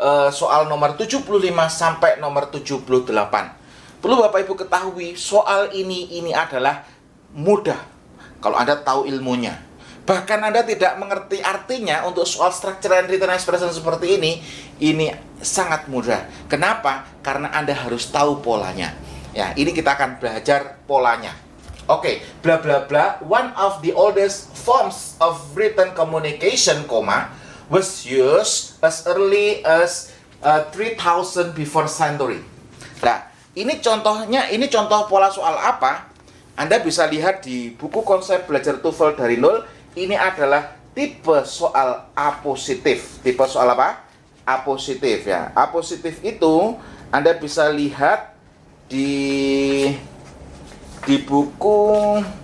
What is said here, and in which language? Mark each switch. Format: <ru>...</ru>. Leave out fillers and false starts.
<id>Soal nomor 75 sampai nomor 78. Perlu Bapak Ibu ketahui, soal ini adalah mudah kalau Anda tahu ilmunya. Bahkan Anda tidak mengerti artinya untuk soal structure and written expression seperti ini sangat mudah. Kenapa? Karena Anda harus tahu polanya. Ya, ini kita akan belajar polanya. Oke, bla bla bla.</id> <en>One of the oldest forms of written communication, was used as early as 3000 before century.</en> <id>Nah, ini contoh pola soal apa? Anda bisa lihat di buku Konsep Belajar TOEFL dari Nol. Ini adalah tipe soal apositif. Tipe soal apa? Apositif, ya. Apositif itu Anda bisa lihat di buku.</id>